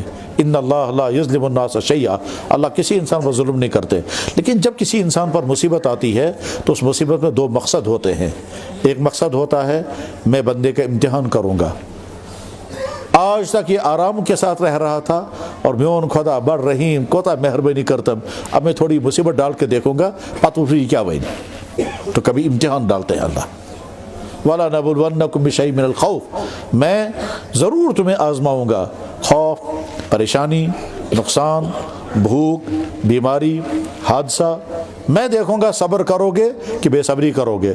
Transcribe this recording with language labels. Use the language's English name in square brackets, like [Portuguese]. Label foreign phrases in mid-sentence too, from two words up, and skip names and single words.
[Arabic] ان اللہ لا یظلم الناس شیئا, [Urdu] اللہ کسی انسان پر ظلم نہیں کرتے. لیکن جب کسی انسان پر مصیبت آتی ہے تو اس مصیبت میں 2 مقصد ہوتے ہیں. ایک مقصد ہوتا ہے میں بندے کا امتحان کروں گا, آج تک یہ آرام کے ساتھ رہ رہا تھا اور [Kashmiri] میون خدا بڑ رحیم کوتا مہربانی کرتم, [Urdu] اب میں تھوڑی مصیبت ڈال کے دیکھوں گا پتہ پھر کیا بنے. تو کبھی امتحان ڈالتے ہیں اللہ. [Arabic] وَلَنَبْلُوَنَّكُمْ بِشَيْءٍ مِّنَ الْخَوْفِ, [Urdu] میں ضرور تمہیں آزماؤں گا. خوف, پریشانی, نقصان, بھوک, بیماری, حادثہ, میں دیکھوں گا صبر کرو گے کہ بے صبری کرو گے.